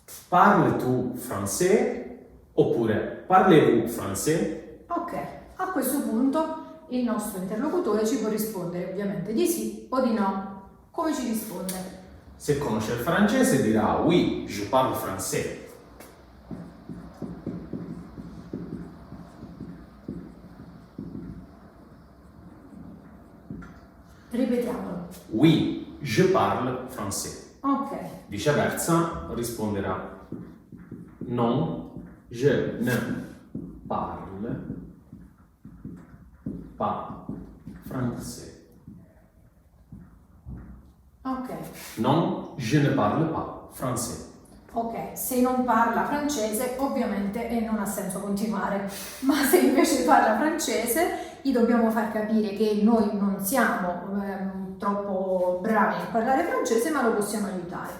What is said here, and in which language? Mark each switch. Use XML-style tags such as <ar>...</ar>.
<fr>Parles tu français oppure parlez-vous français?</fr> <it>Ok, a questo punto il nostro interlocutore ci può rispondere ovviamente di sì o di no. Come ci risponde? Se conosce il francese dirà</it> <fr>oui, je parle français.</fr> <it>Ripetiamolo.</it> <fr>Oui, je parle français. Ok,</fr> <it>Viceversa risponderà</it> <fr>non, je ne parle pas français. ok. Non, je ne parle pas français.</fr> <it>Ok, se non parla francese ovviamente non ha senso continuare, ma se invece parla francese gli dobbiamo far capire che noi non siamo troppo bravi a parlare francese, ma lo possiamo aiutare.</it>